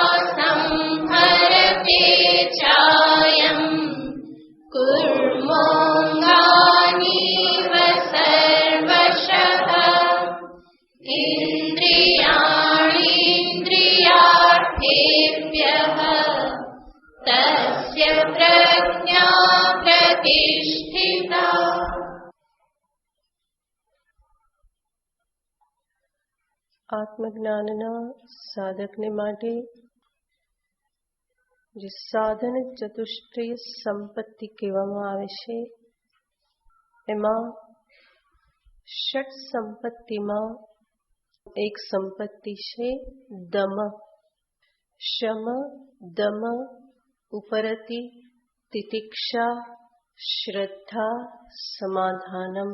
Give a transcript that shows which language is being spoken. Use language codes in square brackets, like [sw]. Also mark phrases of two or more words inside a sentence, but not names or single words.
[sa] संहरते चायम् कुर्मोऽङ्गानीव सर्वशः इन्द्रियाणीन्द्रियार्थेभ्यः तस्य प्रज्ञा प्रतिष्ठिता। [gu] આત્મજ્ઞાનના સાધકને માટે જે સાધન ચતુષ્ટ્રીય સંપત્તિ કહેવામાં આવે છે એમાં ષટ સંપત્તિમાં એક સંપત્તિ છે દમ, શમ, દમ, ઉપરતી તિતિક્ષા, શ્રદ્ધા, સમાધાનમ.